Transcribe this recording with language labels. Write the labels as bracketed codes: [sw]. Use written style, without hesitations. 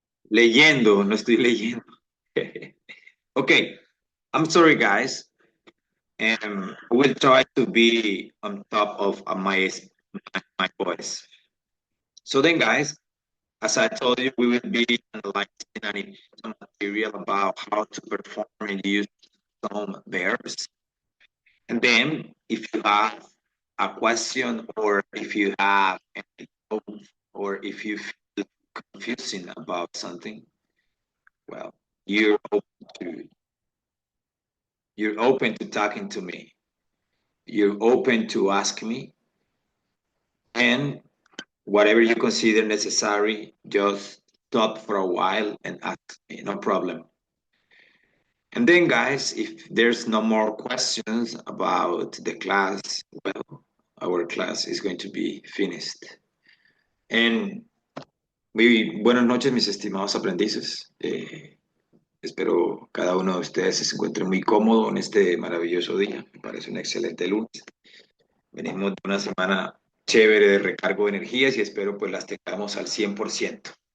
[es] Leyendo, no estoy leyendo. [en] Okay, I'm sorry, guys. I will try to be on top of my voice. So then, guys, as I told you, we will be analyzing some material about how to perform and use some verbs. And then, if you have a question or if you have any doubt or if you feel confusing about something, well, you're open to you're open to talking to me. You're open to ask me, and whatever you consider necessary, just stop for a while and ask me, no problem. And then, guys, if there's no more questions about the class, well, our class is going to be finished. [es] And muy buenas noches, mis estimados aprendices. Espero cada uno de ustedes se encuentre muy cómodo en este maravilloso día. Me parece un excelente lunes. Venimos de una semana chévere de recargo de energías y espero pues las tengamos al 100%.